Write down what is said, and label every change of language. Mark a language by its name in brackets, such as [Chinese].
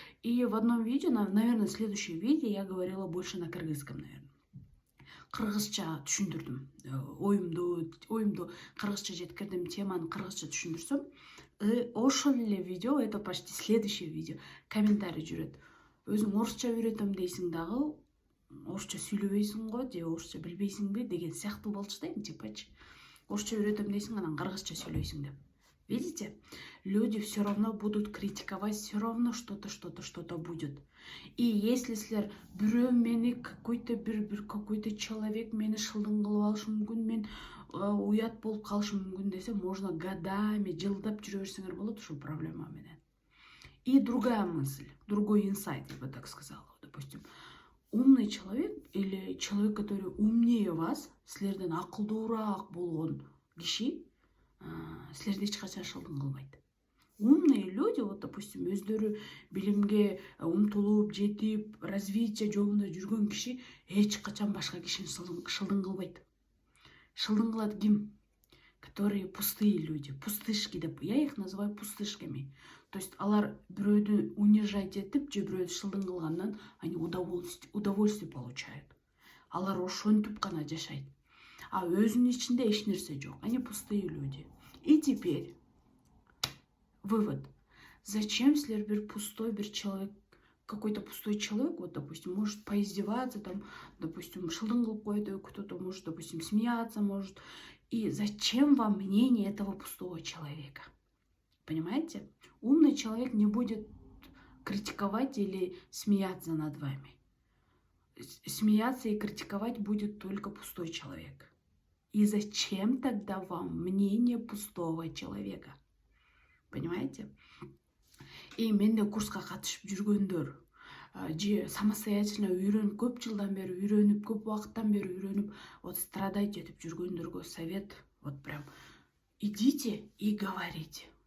[Russian] И в одном видео, наверное, следующее видео я говорила больше на кыргызском, наверное. [Kyrgyz] Кыргызча түшүндүрдүм, оюмду кыргызча жеткирдим, теманы кыргызча түшүндүрсөм, ошол эле видео, [Russian] это почти следующее видео, [Kyrgyz] комментарий жүрөт: өзүң орусча үйрөтөм дейсиң дагы, орусча сүйлөбөйсүң го, же орусча билбейсиңби деген сыяктуу болчу да, типачы. Орусча үйрөтөм дейсиң, анан кыргызча сүйлөйсүң деп. [Russian] Видите? Люди все равно будут критиковать, все равно что-то будет. И если [Kyrgyz] силер бирөө мени [Russian] какой-то человек [Kyrgyz] мени шылдың кылып алышы мүмкүн, мен уят болуп калышым мүмкүн десе, [Russian] можно годами, [Kyrgyz] жылдап жүрө берсеңер болот ушул проблема менен. [Russian] И другая мысль, другой инсайт, я бы так сказала. Допустим, умный человек или человек, который умнее вас, [Kyrgyz] силерден акылдуураак болгон киши, силерди эч качан шылдың кылбайт. [Russian] Умные люди, вот, допустим, [Kyrgyz] өздөрү билимге умтулуп, жетип, развитие жолунда жүргөн киши эч качан башка кишини шылдың кылбайт. Шылдың кылат ким? [Russian] Которые пустые люди, пустышки, я их называю пустышками. То есть [Kyrgyz] алар бирөөдү унижать этип же бирөөдү шылдың кылгандан [Russian] они удовольствие получают. [Kyrgyz] Алар ошентип гана жашайт. А өзүнүн ичинде эч нерсе жок. [Russian] Они пустые люди. И теперь вывод. Зачем [Kyrgyz] силер бир [Russian] пустой бир человек, какой-то пустой человек, вот, допустим, может поиздеваться, там, допустим, [Kyrgyz] шылдың кылып койду, [Russian] кто-то может, допустим, смеяться может. И зачем вам мнение этого пустого человека? Понимаете? Умный человек не будет критиковать или смеяться над вами. Смеяться и критиковать будет только пустой человек. И зачем тогда вам мнение пустого человека? Понимаете? [Kyrgyz] И менде курска катышып жүргөндөр, же самостоятельно үйрөнүп, көп жылдан бери үйрөнүп, көп убакыттан бери үйрөнүп, вот страдать этип жүргөндөргө совет, [Russian] вот прям идите и говорите.